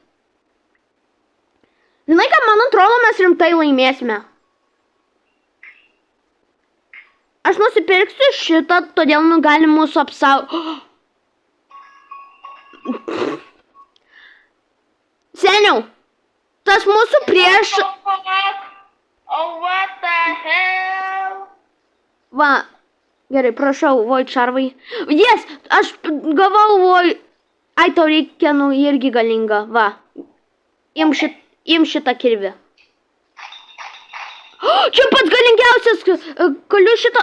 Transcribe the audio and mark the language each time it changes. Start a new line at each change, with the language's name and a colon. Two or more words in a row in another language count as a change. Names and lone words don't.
Lithuanian: Žinai, ką, man atrodo, mes rimtai laimėsime. Aš nusipirksiu šitą, todėl gali mūsų apsaugoti. Seniau, tas mūsų prieš...
English: Oh, what the hell?
Lithuanian: Va, gerai, prašau, void šarvai. Yes, aš gavau void... Ai, tau reikia, nu, irgi galinga, va. Im šitą kirvį. Čia pats galingiausias, galiu šitą...